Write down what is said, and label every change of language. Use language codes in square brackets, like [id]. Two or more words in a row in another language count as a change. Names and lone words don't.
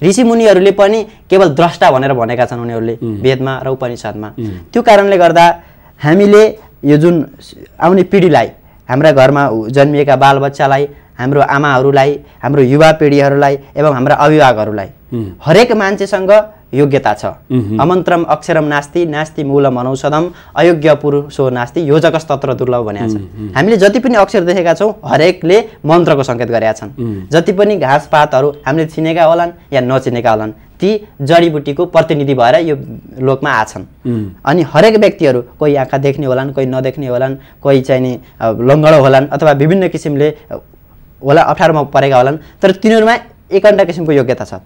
[ne] ऋषिमुनिहरूले पनि केवल द्रष्टा भनेर भनेका छन् उनीहरूले वेदमा र उपनिषदमा। त्यो कारणले गर्दा हामीले यो जुन आउने पिँढीलाई, हाम्रा घरमा जन्मिएका बालबच्चालाई, हाम्रो आमाहरूलाई, हाम्रो युवा पिँढीहरूलाई एवं हाम्रा अभिभावकहरूलाई हरेक मान्छेसँग योग्यता छ। [sa] अमन्त्रम अक्षरम नास्ति, नास्ति मूलम अनौषधम, अयोग्य पुरुषो नास्ति, योजकस्तत्र दुर्लभ [ne] भनेका छन्। हामीले जति पनि अक्षर देखेका छौँ हरेकले मन्त्रको सङ्केत गरेका छन्। जति पनि घाँसपातहरू हामीले चिनेका होलान् या नचिनेका होलान् ती जडीबुटीको प्रतिनिधि भएर यो लोकमा आछन्। अनि हरेक व्यक्तिहरू कोही आँखा देख्ने होलान्, कोही नदेख्ने होलान्, कोही चाहिँ नि लङ्गडो होलान् अथवा विभिन्न किसिमले होला अप्ठ्यारोमा परेका होलान्, तर तिनीहरूमा एकन्टा किसिमको योग्यता छ।